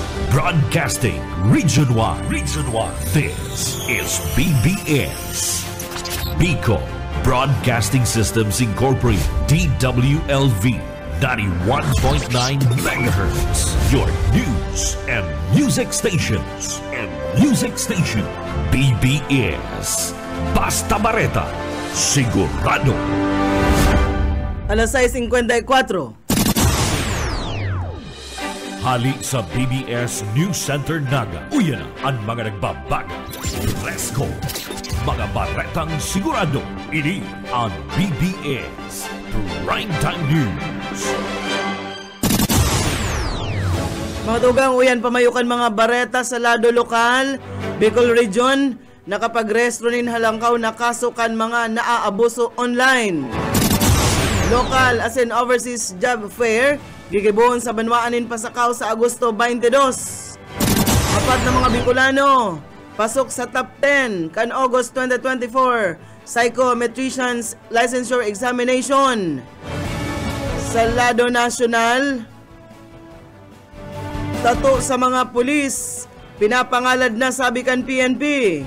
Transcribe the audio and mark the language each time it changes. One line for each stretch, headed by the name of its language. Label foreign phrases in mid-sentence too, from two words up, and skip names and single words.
English: Broadcasting Region 1. Region 1. This is BBS. Bicol Broadcasting Systems Incorporated. DWLV 91.9 MHz. Your news and music stations.
Bikol: BBS. Basta Bareta. Sigurado. Alas 6:54. Hali sa BBS News Center Naga. Uyan na ang mga nagbabaga. Presko. Mga baretang sigurado. Ini ang BBS Primetime News. Mga tugang uyan pamayukan mga bareta sa lado lokal, Bicol Region, nakapag-restro nin halangkaw na kaso kan mga naaabuso online.
English: Local as in overseas job fair,
Bikol: gigibuhon sa banwaanin pasakaw sa Agosto 22. Apat na mga Bicolano, pasok sa top 10 kan August 2024 Psychometricians Licensure Examination. Sa lado nasyonal, tato sa mga pulis, pinapangalad na sabi kan PNP.